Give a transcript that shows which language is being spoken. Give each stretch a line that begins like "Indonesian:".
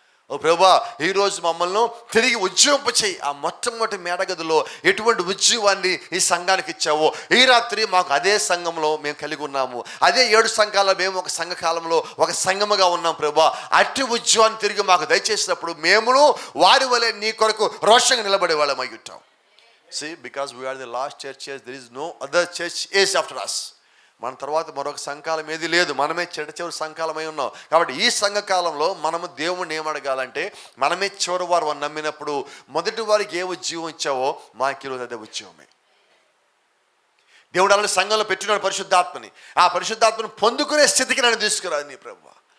Telugu: ఓ ప్రభువా, ఈరోజు మమ్మల్ని తిరిగి ఉజ్జీవింపచేయి. ఆ మొట్టమొదటి మేడగదిలో ఎటువంటి ఉజ్జీవాన్ని ఈ సంఘానికి ఇచ్చావో ఈ రాత్రి మాకు అదే సంఘంలో మేము కలిగి ఉన్నాము. అదే 7 సంఘాల్లో మేము ఒక సంఘకాలంలో ఒక సంఘముగా ఉన్నాం ప్రభువా. అట్టి ఉజ్జీవాన్ని తిరిగి మాకు దయచేసినప్పుడు మేమును వారి వలె నీ కొరకు రోషంగా నిలబడే వాళ్ళం అయి ఉంటాం.
English: See, because we are the last churches, there is no other church is after us.
Telugu: మన తర్వాత మరొక సంఘకాలం ఏది లేదు, మనమే చివరి సంఘకాలమై ఉన్నాం. కాబట్టి ఈ సంఘకాలంలో మనము దేవుణ్ణి ఏమడగాలంటే, మనమే చివరి వారు నమ్మినప్పుడు మొదటి వారికి ఏ ఉద్యోగం ఇచ్చావో మాకు ఈరోజు అదే ఉద్యోగమే. దేవుడు అలాంటి సంఘంలో పెట్టినాడు పరిశుద్ధాత్మని. ఆ పరిశుద్ధాత్మని పొందుకునే స్థితికి నన్ను తీసుకురాదు నీ ప్రభువా.